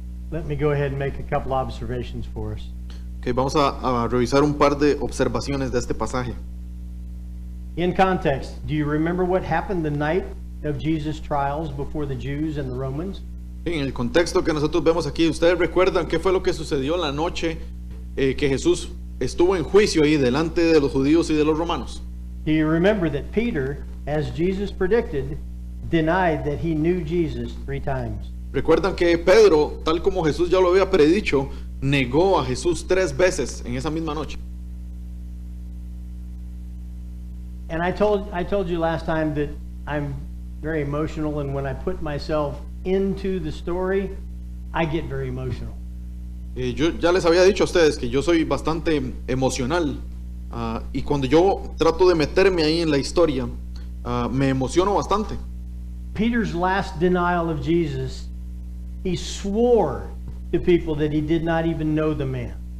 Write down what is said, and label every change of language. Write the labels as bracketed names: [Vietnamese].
[English] Let me go ahead and make a couple observations for us. [Spanish] Okay, vamos a revisar un par de observaciones de este pasaje. [English] In context, do you remember what happened the night of Jesus' trials before the Jews and the Romans? [Spanish] En el contexto que nosotros vemos aquí, ¿ustedes recuerdan qué fue lo que sucedió la noche que Jesús estuvo en juicio ahí delante de los judíos y de los romanos? [English] Do you remember that Peter, as Jesus predicted, denied that he knew Jesus 3 times? [Spanish] Recuerdan que Pedro, tal como Jesús ya lo había predicho, negó a Jesús 3 veces en esa misma noche. [English] And I told you last time that I'm very emotional, and when I put myself into the story, I get very emotional. [Spanish] Yo ya les había dicho a ustedes que yo soy bastante emocional, y cuando yo trato de meterme ahí en la historia, me emociono bastante. [English] Peter's last denial of Jesus, he swore to people that he did not even know the man.